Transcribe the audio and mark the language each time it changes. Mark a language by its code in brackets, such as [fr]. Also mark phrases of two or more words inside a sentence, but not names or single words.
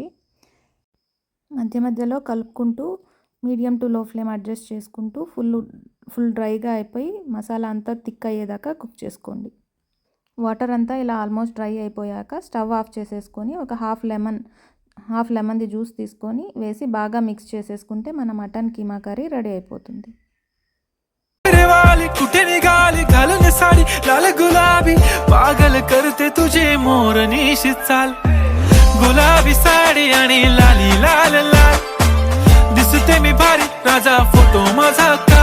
[te] మధ్య మధ్యలో కలుపుకుంటూ [en] medium to low flame adjust [te] చేసుకుంటూ ఫుల్ డ్రైగా అయిపోయి మసాలా అంతా థిక్ అయ్యేదాకా కుక్ చేసుకోండి. వాటర్ అంతా ఇలా [en] almost dry [te] అయిపోయాక [en] stove off [te] చేసేసుకొని ఒక హాఫ్ లెమన్ది జ్యూస్ తీసుకొని వేసి బాగా మిక్స్ చేసేసుకుంటే మన [en] mutton keema curry ready [te] అయిపోతుంది. [mr] गुलाबी साडी आणि लाली लाल लाल दिसते मी भारी राजा फोटो माझा